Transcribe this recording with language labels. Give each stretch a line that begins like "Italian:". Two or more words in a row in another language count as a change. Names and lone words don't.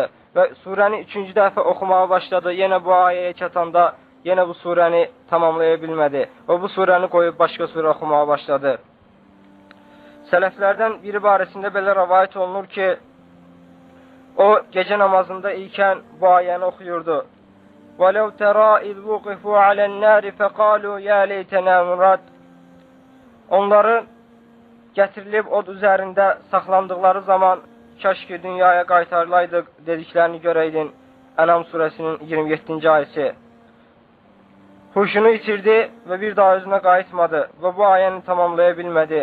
Azerbaijani: Və surəni üçüncü dəfə oxumağa başladı. Yenə bu ayəyə çatanda yenə bu surəni tamamlaya bilmədi. Və bu surəni qoyub başqa surə oxumağa başladı. Sələflərdən biri barəsində belə rəvayət olunur ki, o gecə namazında ikən bu ayəni oxuyurdu.
Arabic: وَلَوْ تَرَى إِذْ وُقِفُوا عَلَى النَّارِ فَقَالُوا يَا لَيْتَنَا نُرَدْ.
Azerbaijani: Onları gətirilib od üzərində saxlandıqları zaman kaş ki dünyaya qaytarılaydıq dediklərini görəydin. Ənam surəsinin 27-ci ayəsi. Huşunu itirdi və bir daha özünə qayıtmadı və bu ayəni tamamlaya bilmədi.